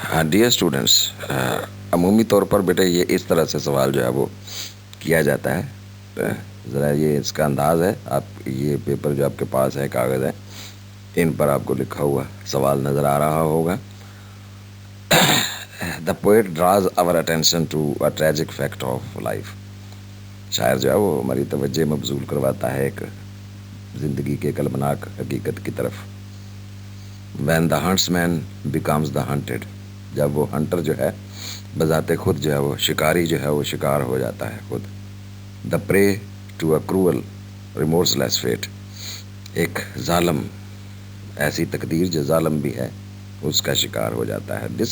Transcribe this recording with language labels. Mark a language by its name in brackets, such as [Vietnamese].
[Urdu] Dear students, عمومی طور پر بیٹے یہ اس طرح سے سوال جو ہے وہ کیا جاتا ہے. ذرا یہ اس کا انداز ہے. آپ یہ پیپر جو آپ کے پاس ہے، کاغذ ہے، ان پر آپ کو لکھا ہوا سوال نظر آ رہا ہوگا. [English] The poet draws our attention to a tragic fact of life. [Urdu] شاعر جو ہے وہ ہماری توجہ مبذول کرواتا ہے ایک زندگی کے کلبناک حقیقت کی طرف. [English] When the huntsman becomes the hunted. [Urdu] جب وہ ہنٹر جو ہے بذات خود جو ہے وہ شکاری جو ہے وہ شکار ہو جاتا ہے خود. [English] The prey to a cruel remorseless fate. [Urdu] ایک ظالم، ایسی تقدیر جو ظالم بھی ہے، اس کا شکار ہو جاتا ہے.